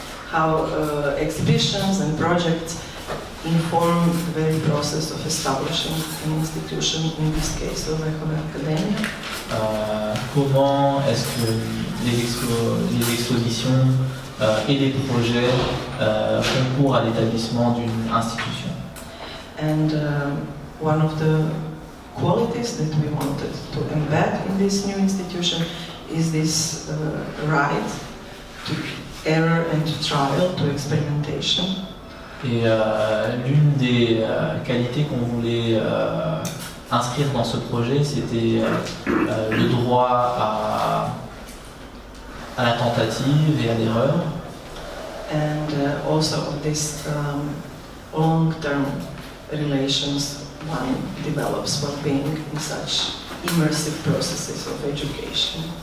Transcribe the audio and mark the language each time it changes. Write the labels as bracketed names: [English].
[English] How exhibitions and projects inform the very process of establishing an institution, in this case, of Academia. [French] Comment est-ce que les expositions et les projets concourent à l'établissement d'une institution? [English] And one of the qualities that we wanted to embed in this new institution is this right to error and to trial, to experimentation. [French] Et l'une des qualités qu'on voulait inscrire dans ce projet, c'était le droit à la tentative et à l'erreur. [English] And also this long-term relations one develops while being in such immersive processes of education.